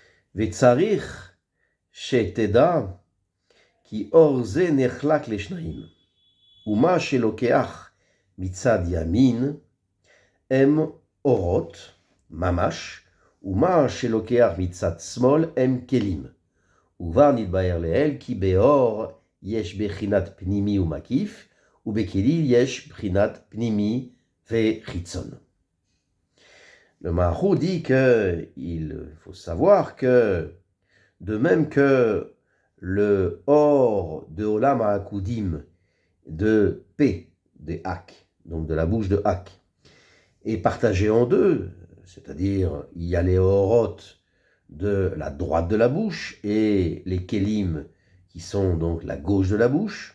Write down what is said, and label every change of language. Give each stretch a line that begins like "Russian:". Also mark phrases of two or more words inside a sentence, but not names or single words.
Hebrew: וצריך שתדע כי אור זה נחלק לשניים, ומה שלוקח מצד ימין הם אורות, ממש, ומה שלוקח מצד שמאל הם כלים. וכבר נתבהר לעיל כי באור יש בחינת פנימי ומקיף, ובכלי יש בחינת פנימי וחיצון.
French: Le Maharal dit qu'il faut savoir que, de même que le or de Olam HaKudim de P, des Hak, donc de la bouche de Hak, est partagé en deux, c'est-à-dire il y a les orot de la droite de la bouche et les kelim qui sont donc la gauche de la bouche.